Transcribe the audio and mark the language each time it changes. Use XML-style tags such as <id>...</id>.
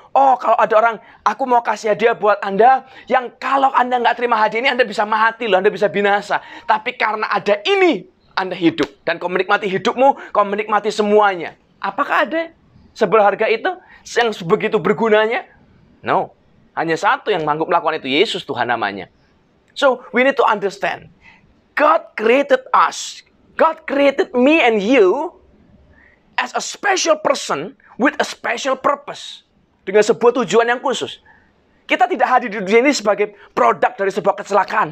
<id>Oh, kalau ada orang, aku mau kasih hadiah buat Anda, yang kalau Anda nggak terima hadiah ini, Anda bisa mati loh, Anda bisa binasa. Tapi karena ada ini, Anda hidup. Dan kau menikmati hidupmu, kau menikmati semuanya. Apakah ada seberharga itu? Yang begitu bergunanya? No. Hanya satu yang mampu melakukan itu, Yesus Tuhan namanya.</id> <en>So, we need to understand. God created us. God created me and you as a special person with a special purpose.</en> <id>Dengan sebuah tujuan yang khusus. Kita tidak hadir di dunia ini sebagai produk dari sebuah kecelakaan.</id>